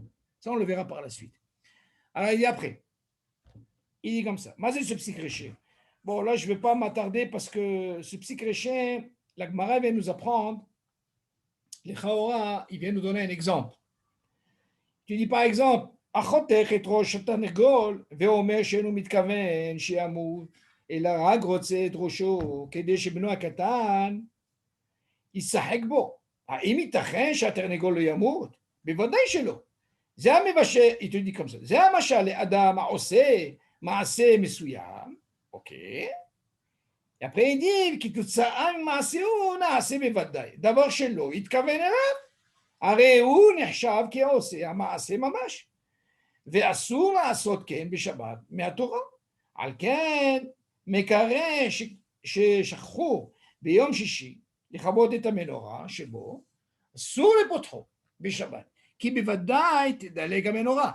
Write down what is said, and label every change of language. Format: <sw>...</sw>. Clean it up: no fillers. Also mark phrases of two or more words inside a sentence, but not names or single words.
<fr>Ça, on le verra par la suite. Alors, il dit après. Il dit comme ça. Mais c'est ce psi gréché. Bon, là, je ne vais pas m'attarder parce que ce psi gréché, la Gemara vient nous apprendre, les Chaora, il vient nous donner un exemple. Tu dis par exemple,</fr> <he>אחותך את ראש התרנגול ואומר שאינו מתכוון שימות, אלא רק רוצה את ראשו כדי שבנו הקטן ישחק בו. האם ייתכן שהתרנגול לא ימות? בוודאי שלא. זה המבשל, היא תגיד כמו זה, זה המשל לאדם העושה מעשה מסוים, אוקיי?</he> <fr>après il dit</fr> <he>כתוצאה ממעשהו נעשה בוודאי, דבר שלא התכוון אליו, הרי הוא נחשב כעושה המעשה ממש. ואסור לעשות כן בשבת מהתורה. על כן מקרא ששכחו ביום שישי לכבות את המנורה שבו, אסור לפותחו בשבת, כי בוודאי תדלק המנורה.</he>